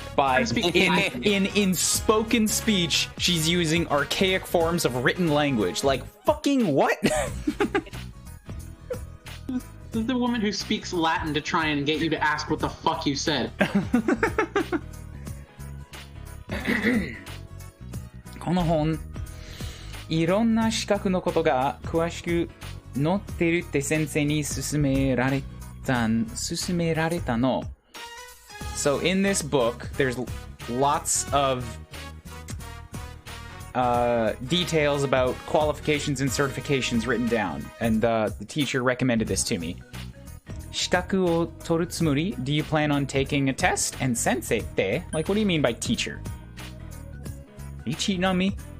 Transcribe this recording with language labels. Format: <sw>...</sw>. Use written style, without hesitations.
<en>By in spoken speech, she's using archaic forms of written language. Like, fucking what? This is the woman who speaks Latin to try and get you to ask what the fuck you said.</en> <ja>この本、いろんな資格のことが詳しく載ってるって先生に勧められたの。</ja> <en>So in this book, there's lots of details about qualifications and certifications written down, and the teacher recommended this to me.</en> <ja>資格を取るつもり?</ja> <en>Do you plan on taking a test? And sensei って? Like, what do you mean by teacher? Are you cheating on me?</en>